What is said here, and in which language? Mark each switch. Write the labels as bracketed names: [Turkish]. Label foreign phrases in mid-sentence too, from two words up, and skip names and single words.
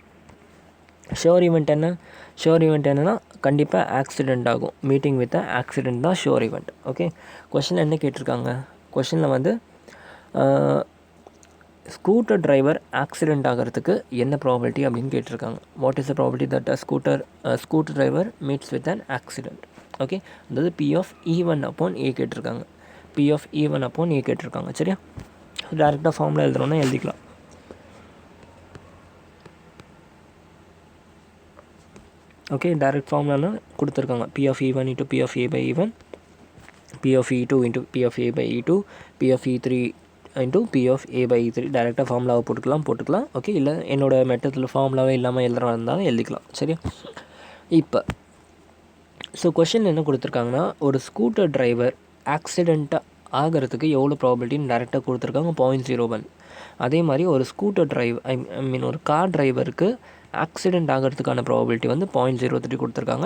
[English] sure event என்ன? sure event [Tamil] என்னென்னா கண்டிப்பாக ஆக்சிடெண்ட் ஆகும். [English] meeting with accident [Tamil] தான் [English] sure event. [Tamil] ஓகே, கொஷினில் என்ன கேட்டிருக்காங்க? கொஷினில் வந்து [English] scooter driver [Tamil] ஆக்சிடெண்ட் ஆகிறதுக்கு என்ன ப்ராபபிலிட்டி அப்படின்னு கேட்டிருக்காங்க. [English] What is the probability that scooter driver meets with an accident? [Tamil] ஓகே, அதாவது P/E1/A கேட்டிருக்காங்க. P/E1/A கேட்டிருக்காங்க. சரியா? டேரெக்டாக ஃபார்முலா எழுதுறோன்னா எழுதிக்கலாம். ஓகே, [English] direct formulannu [Tamil] கொடுத்துருக்காங்க. P/E1 × P/A/E1, P/E2 × P/A/E2, P/E3 × P/A/E3. டேரெக்டாக ஃபார்முலாவை போட்டுக்கலாம். ஓகே, இல்லை என்னோடய மெத்தடில் ஃபார்முலாவே இல்லாமல் எழுதுறா இருந்தாலும் எழுதிக்கலாம். சரியா? இப்போ ஸோ கொஷின் என்ன கொடுத்துருக்காங்கன்னா, ஒரு [English] scooter driver [Tamil] ஆக்சிடெண்ட்டாக ஆகிறதுக்கு எவ்வளோ ப்ராபபிலிட்டின்னு டேரெக்டாக கொடுத்துருக்காங்க 0.01. அதே மாதிரி ஒரு ஸ்கூட்டர் ஒரு [English] car driverukku [Tamil] ஆக்சிடெண்ட் ஆகிறதுக்கான ப்ராபபிலிட்டி வந்து 0.03 கொடுத்துருக்காங்க.